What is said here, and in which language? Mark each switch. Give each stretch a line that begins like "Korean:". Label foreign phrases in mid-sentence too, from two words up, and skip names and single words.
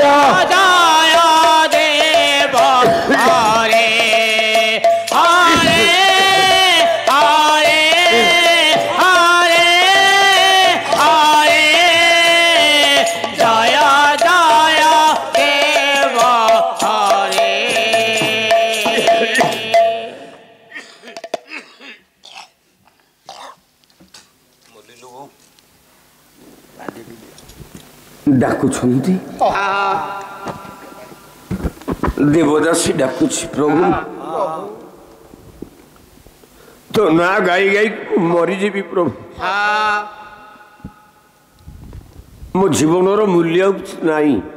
Sanskrit: জয় দেব হরে হরে হরে হরে হরে জয় জয় দেব হরে।
Odia: ଡାକୁଛନ୍ତି ଦେବଦାସୀ, ଡାକୁଛି ପ୍ରଭୁ ତୋ ନାଁ ଗାଇ ଗାଇ ମରିଯିବି ପ୍ରଭୁ, ମୋ ଜୀବନର ମୂଲ୍ୟ ନାହିଁ।